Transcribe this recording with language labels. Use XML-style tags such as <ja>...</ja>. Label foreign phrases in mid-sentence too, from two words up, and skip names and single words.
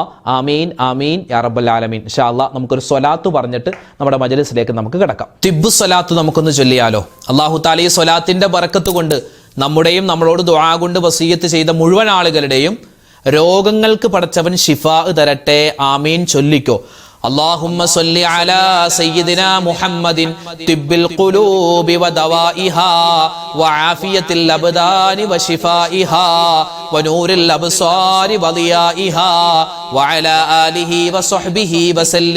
<ar>آمين آمين يا رب العالمين. إن شاء الله</ar> <ml>നമുക്കൊരു സ്വലാത്ത് പറഞ്ഞിട്ട് നമ്മുടെ മജ്ലിസിലേക്ക് നമുക്ക് കിടക്കാം. തിബ്ബു സ്വലാത്ത് നമുക്കൊന്ന് ചൊല്ലിയാലോ?</ml> <ar>الله تعالى</ar> <ml>ഈ സ്വലാത്തിന്റെ ബറക്കത്ത് കൊണ്ട് നമ്മുടെയും നമ്മളോട് ദുആ കൊണ്ട് വസിയത്ത് ചെയ്ത മുഴുവൻ ആളുകളുടെയും രോഗങ്ങൾക്ക് പടച്ചവൻ ശിഫാ തരട്ടെ. ആമീൻ ചൊല്ലിക്കോ.</ml> <ar>اللهم صل على سيدنا محمد طب القلوب ودوائها وعافية الأبدان وشفائها ونور الأبصار وضيائها وعلى آله وصحبه وسلم.</ar>